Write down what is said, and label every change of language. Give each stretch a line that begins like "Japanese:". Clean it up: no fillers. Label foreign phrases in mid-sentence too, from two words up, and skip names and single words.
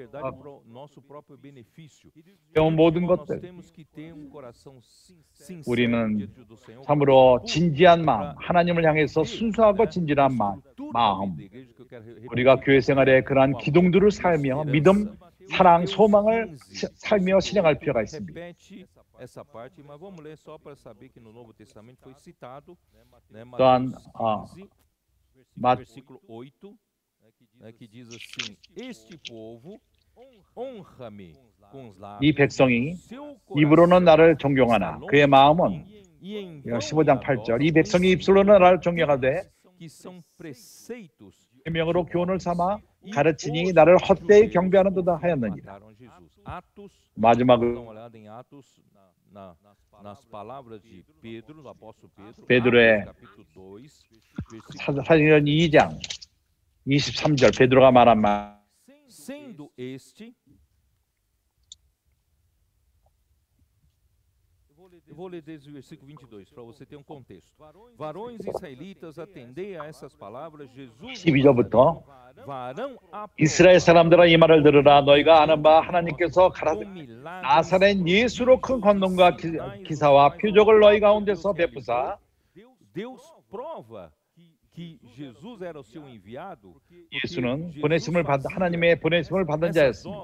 Korean: 배운 모든 것들, 우리는 참으로 진지한 마음, 하나님을 향해서 순수하고 진실한 마음, 우리가 교회 생활에 그러한 기둥들을 살며 믿음, 사랑, 소망을 살며 실행할 필요가 있습니다. 또한
Portuguese: versículo 8, que diz assim: Este povo honra-me com os lábios.
Korean: 이 백성이 입으로는 나를 존경하나 그의 마음은 15장 8절. 이 백성이 입술로는 나를 존경하되 계명으로 교훈을 삼아 가르치니 나를 헛되이 경배하는도다 하였느니라. 마지막으로 베드로의 사도행전 2장 23절 베드로가 말한 말.
Portuguese: Eu vou ler desde o versículo 22 para você ter contexto. Varões israelitas, atendei a essas palavras. Jesus
Korean: 12절부터 이스라엘 사람들아 이 말을 들으라. 너희가 아는 바 하나님께서 가라되 나사렛 예수로 큰 권능과 기사와 표적을 너희 가운데서 베푸사 예수는 보내심을 받 하나님의 보내심을 받은 자였습니다.